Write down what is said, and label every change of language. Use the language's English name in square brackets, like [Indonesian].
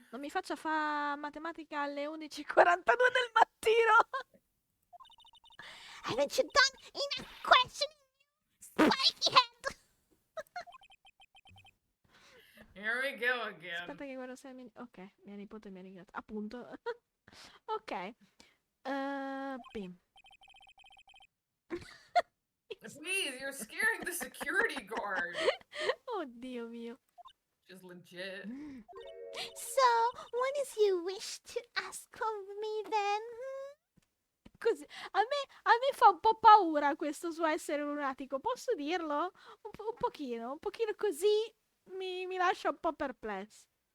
[Italian] non mi faccia fa matematica alle 11:42 del mattino. [English] Haven't you done enough questioning, spiky head? Here we go again. [Italian] Aspetta che guardo se ok, mia nipote mi ringrazia. Appunto. Ok. Bim. [English] Please, you're scaring the security guard. [Italian] Oddio mio. [English] Just legit. So, what is you wish to ask of me then? [Italian] Così, a me fa un po' paura questo suo essere lunatico, posso dirlo? Un pochino così mi lascia un po' perplesso.